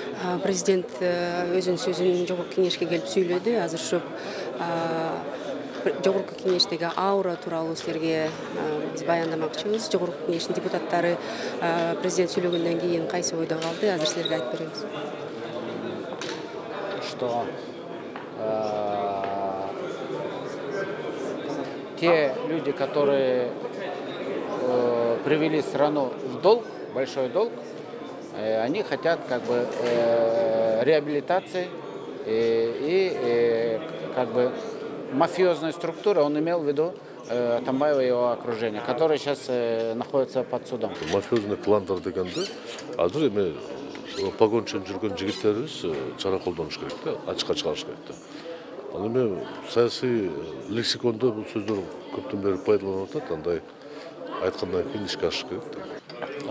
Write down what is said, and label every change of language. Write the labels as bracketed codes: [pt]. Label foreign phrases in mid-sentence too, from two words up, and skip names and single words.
[ky] Президент өзүнүн сөзүн жогорку кеңешке келип сүйлөдү. Азыр ушу жогорку кеңештеги аура тууралуу силерге биз баяндамакчыбыз. Жогорку кеңештин депутаттары президент сүйлөгөндөн кийин кайсы ойдо калды? Азыр силерге айтып беребиз. [ru] Что те люди, которые привели страну в долг, большой долг, они хотят как бы реабилитации и как бы мафиозной структуры, он имел в виду Атамбаева и его окружение, которые сейчас находятся под судом. [ky] Мафиозный кландар дегенде, азыр эми погончен жүргөн жигиттерибиз чара колдонуш керек да, ачыкка чыгарыш керек да. Ал эми саясий лексикондо бул сөздөр көптөн бери пайдаланылып атат, андай айткандан кийин ишке ашыш керек да.